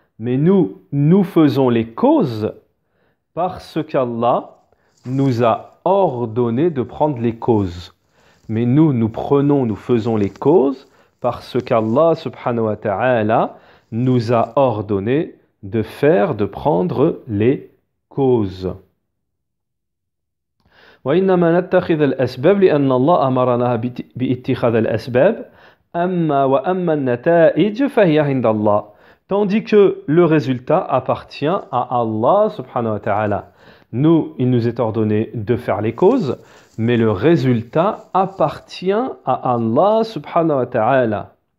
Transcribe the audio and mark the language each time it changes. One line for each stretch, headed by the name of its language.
French: Mais nous faisons les causes parce qu'Allah nous a ordonné de prendre les causes. Mais nous faisons les causes parce qu'Allah subhanahu wa ta'ala nous a ordonné de prendre les causes.
Arabic: وإنما نتخذ الأسباب لأن الله أمرنا باتخاذ الأسباب وأما النتائج فهي عند الله.
French: Tandis que le résultat appartient à Allah subhanahu wa ta'ala. Il nous est ordonné de faire les causes, mais le résultat appartient à Allah subhanahu wa ta'ala.